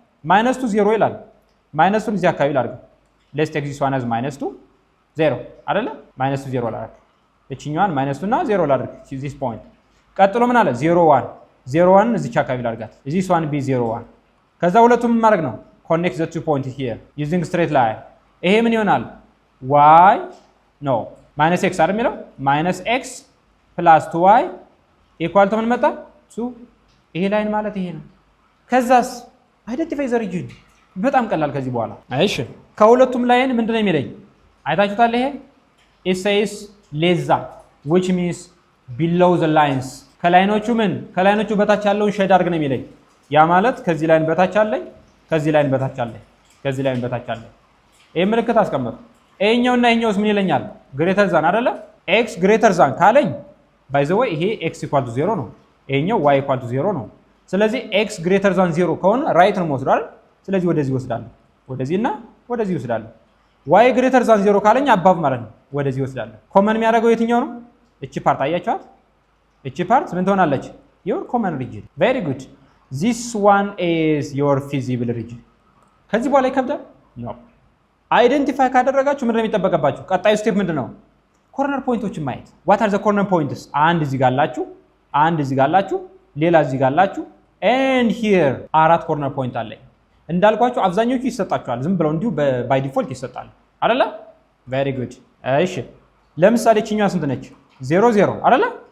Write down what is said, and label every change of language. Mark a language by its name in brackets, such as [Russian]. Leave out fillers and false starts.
[Amharic] -2 0 ይላል። -2 እዚህ አካባቢ ላድርግ። [English] let's take this one as [Amharic] -2 0 አይደለ? -2 0 ላድርግ። እቺኛዋን -2 እና 0 ላድርግ this point። ቀጥሎ ምን አለ? 0 1 0 1 እዚህ አካባቢ ላድርጋት። [English] this one be [Amharic] 0 1 ከዛ ሁለቱም ምን ማድረግ ነው? [English] connect the two points here using straight line። [Amharic] ይሄ ምን ይሆናል? y no -x አይደል የሚለው -x ፕላስ 2y ኢኳል ቱ ምን መጣ? 2 ይሄ ላይን ማለት ይሄ ነው። ከዛስ አይደንቲፋይ ዘ ሪጅን። በጣም ቀላል ከዚህ በኋላ። እሺ ከሁለቱም ላይን ምንድነው የሚለኝ? አይታችሁታል። ይሄ [English] it says less than which means below the lines። [Amharic] ከላይኖቹ ከላይኖቹ በታች ያለውን ሼድ አድርግ ነው የሚለኝ። ያ ማለት ከዚህ ላይን በታች አለኝ፣ ከዚህ ላይን በታች አለኝ፣ ከዚህ ላይን በታች አለኝ። ይሄ ምልክት አስቀምጡ። ይሄኛውና ይሄኛውስ ምን ይለኛል? ግሬተር ዛን አይደለ? x ግሬተር ዛን ካለኝ [English] by the way [Amharic] ይሄ x equal to 0 ነው። ይሄኛው y equal to 0 ነው። ስለዚህ x greater than 0 ከሆነ ራይት ነው የምወስደው አይደል? ስለዚህ ወደዚህ ወስዳለሁ፣ ወደዚህና ወደዚህ ወስዳለሁ። y greater than 0 ካለኝ አባብ ማለት ነው፣ ወደዚህ ወስዳለሁ። ኮመን የሚያደርገው የትኛው ነው? እቺ ፓርት አያችኋት? እቺ ፓርት ምን ትሆናለች? [English] your common region። very good this one is your feasible region። [Amharic] ከዚህ በኋላ ይከብዳል? no አይደንቲፋይ ካደረጋችሁ ምንድነው የሚጠበቅባችሁ? ቀጣዩ ስቴፕ ምንድነው? ኮርነር ፖይንቶችን ማየት። [English] what are the corner points? [Amharic] አንድ እዚህ ጋር አላችሁ፣ አንድ እዚህ ጋር አላችሁ፣ ሌላ እዚህ ጋር አላችሁ and here አራት ኮርነር ፖይንት አለኝ። እንዳልኳችሁ አብዛኞቹ ይሰጣችኋል፣ ዝም ብለው እንዲሁ ባይ ዲፎልት ይሰጣሉ አይደለ? [English] very good [Amharic] እሺ ለምሳሌ እቺኛዋ ስንት ነች? 0 0 አይደለ?